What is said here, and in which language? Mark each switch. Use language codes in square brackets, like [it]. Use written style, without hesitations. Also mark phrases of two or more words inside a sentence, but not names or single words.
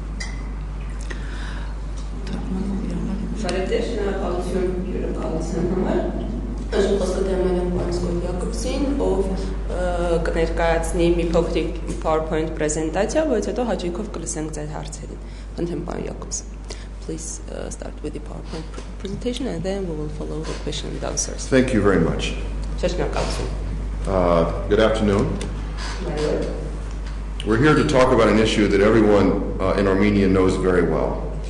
[hy] Բարեբեր, շնորհակալություն հյուրընկալության համար։ Այժմ խոսքը դրել եմ պարոն Սկոթ Յակոբսին, ով կներկայացնի մի փոքրիկ PowerPoint պրեզենտացիա, որից հետո հաճույքով կլսենք ձեր հարցերին։ Խնդրեմ պարոն Յակոբս. [en] Please start with the PowerPoint presentation and then we will follow the question and answers. Thank you very much. Good afternoon. We're here to talk about an issue that everyone in Armenia knows very well.